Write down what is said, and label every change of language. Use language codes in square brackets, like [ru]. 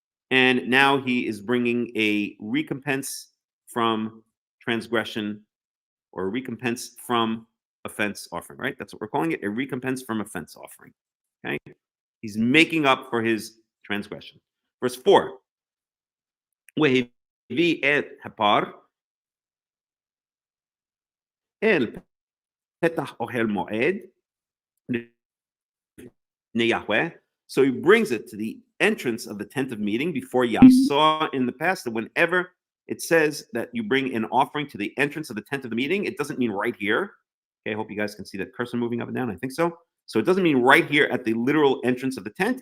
[en] And now he is bringing a recompense from transgression, or a recompense from offense offering, right? That's what we're calling it, a recompense from offense offering. Okay, he's making up for his transgression. Verse 4. [he] והביא את הפר אל פתח אוהל מועד לפני Yahweh. [en] So he brings it to the entrance of the tent of meeting before Yahweh. We saw in the past that whenever it says that you bring an offering to the entrance of the tent of the meeting, it doesn't mean right here. Okay, I hope you guys can see that cursor moving up and down. I think so. So it doesn't mean right here at the literal entrance of the tent.